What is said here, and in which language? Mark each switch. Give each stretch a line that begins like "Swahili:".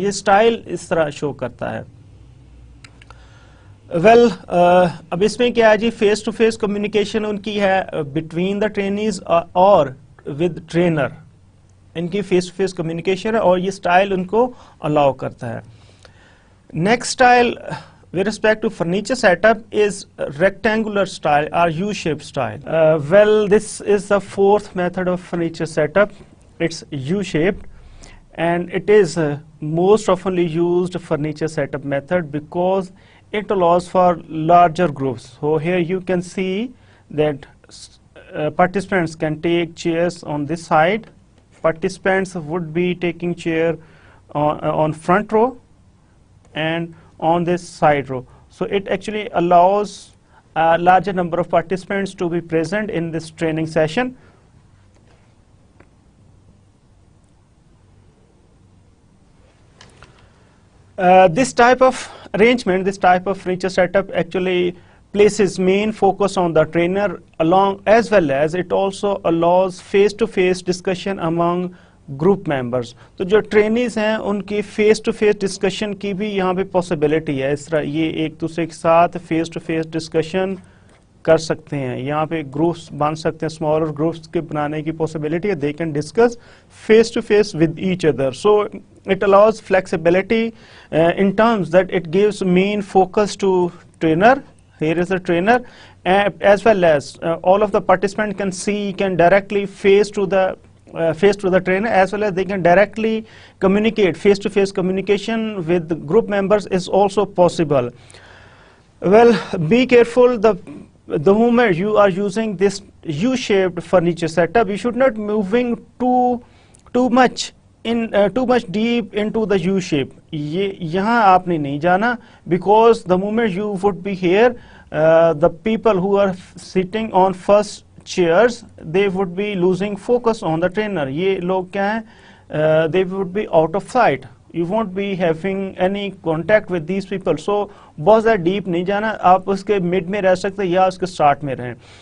Hindi: ये स्टाइल इस तरह शो करता है. वेल अब इसमें क्या है जी, फेस टू फेस कम्युनिकेशन उनकी है
English: between the trainees
Hindi: और
English: With trainer.
Hindi: इनकी फेस टू फेस कम्युनिकेशन है और ये स्टाइल उनको अलाउ करता है.
English: Next style with respect to furniture setup is rectangular style or U-shaped style. Well, this is the fourth method of furniture setup. It's U-shaped and it is most oftenly used furniture setup method because it allows for larger groups. So here you can see that participants can take chairs on this side. Participants would be taking chair on front row and on this side row. So it actually allows a larger number of participants to be present in this training session. This type of arrangement, this type of furniture setup actually places main focus on the trainer along, as well as it also allows face-to-face discussion among group members.
Hindi: तो जो trainees हैं उनकी face-to-face discussion की भी यहाँ पे possibility है. इस तरह ये एक दूसरे के साथ face-to-face discussion कर सकते हैं. यहाँ पे groups बन सकते हैं, smaller groups के बनाने की possibility है.
English: They can discuss face-to-face with each other. So it allows flexibility in terms that it gives main focus to trainer. Here is the trainer, as well as all of the participants can see, can directly face to the trainer, as well as they can directly communicate. Face-to-face communication with the group members is also possible. Well, be careful. The moment you are using this U-shaped furniture setup, you should not moving too much deep into the U shape.
Hindi: यहाँ आपने नहीं जाना,
English: because the moment you would be here, the people who are sitting on first chairs, they would be losing focus on the trainer.
Hindi: ये लोग क्या हैं?
English: They would be out of sight. You won't be having any contact with these people.
Hindi: So बहुत ज़्यादा deep नहीं जाना, आप उसके mid में रह सकते या उसके start में रहें.